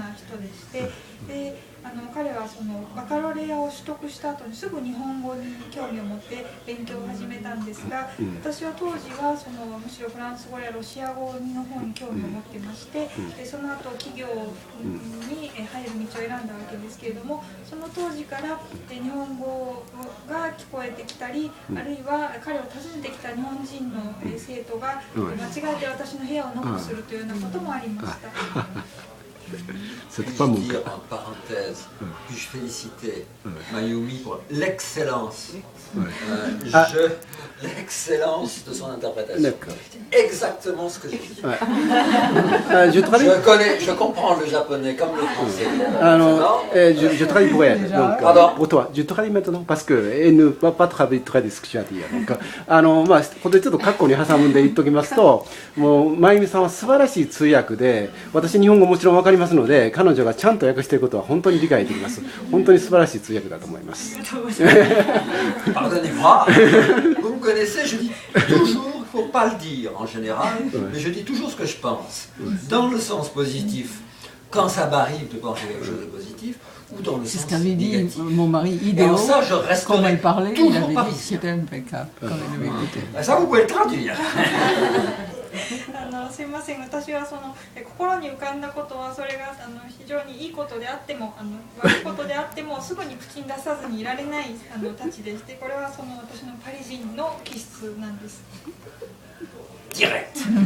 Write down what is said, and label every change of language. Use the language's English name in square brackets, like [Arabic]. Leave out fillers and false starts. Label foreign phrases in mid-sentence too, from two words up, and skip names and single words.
[Japanese] な人でして、で彼はバカロレアを取得した後にすぐ日本語に興味を持って勉強を始めたんですが、私は当時はむしろフランス語やロシア語の方に興味を持ってまして、でその後企業に入る道を選んだわけですけれども、その当時から日本語が聞こえてきたり、あるいは彼を訪ねてきた日本人の生徒が間違えて私の部屋をノックするというようなこともありました。 [French] Puis-je dire en parenthèse, puis-je féliciter Mayumi pour l'excellence l'excellence de son interprétation. Exactement ce que j'ai dit. Je comprends le japonais comme le français. Je travaille pour elle. Donc, pour toi. Je travaille maintenant parce qu'elle ne va pas travailler très discussion à dire. Donc, [Japanese] ここでちょっと括弧に挟むんで言っときますと、もう真由美さんは素晴らしい通訳で、私日本語もちろんわかりますので、彼女がちゃんと訳していることは本当に理解できます。本当に素晴らしい通訳だと思います。 [French] Pardonnez-moi, vous me connaissez, je dis toujours, il ne faut pas le dire en général, mais je dis toujours ce que je pense, dans le sens positif, quand ça m'arrive de penser quelque chose de positif, ou dans le sens négatif. C'est ce qu'avait dit mon mari idéal, quand elle parlait, il avait dit que c'était impeccable, quand elle avait écouté. Ça, vous pouvez le traduire. [Japanese] すいません、私は心に浮かんだことはそれが非常にいいことであっても悪いことであってもすぐに口に出さずにいられないたちでして、これは私のパリ人の気質なんです。 [French] Direct.